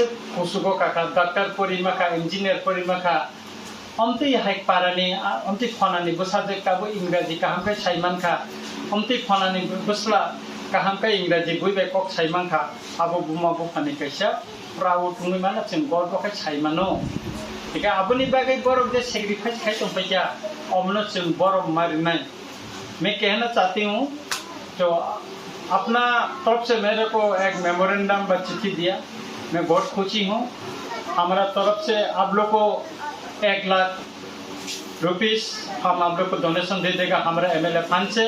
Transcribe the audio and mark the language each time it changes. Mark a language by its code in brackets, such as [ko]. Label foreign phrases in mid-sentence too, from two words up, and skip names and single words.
[trp] कुसुगो काका डॉक्टर परि माखा इंजीनियर परि माखा अमते हाइक पारानि अमते फनानि बसाजे काबो इंग्राजी काहामखाय साइमानखा अमते फनानि बसला काहामखाय इंग्राजी बुइबाय कक साइमानखा आबो बुमा बुफानि कैसा प्राउड तुंगै माना जों गरबखाय साइमानो एका आबोनि बागै बरफ जे सेक्रिफाइस खाय दंफैया अमनो जों बरफ मारिनाय। [hi] मैं कहना चाहती हूँ, तो अपना तरफ से मेरे को एक मेमोरेंडम व चिट्ठी दिया, मैं बहुत खुशी हूँ। हमारा तरफ से आप लोग को 1 लाख रुपीस हम आप लोग को डोनेशन दे देगा हमारा [en] MLA fund [hi] से।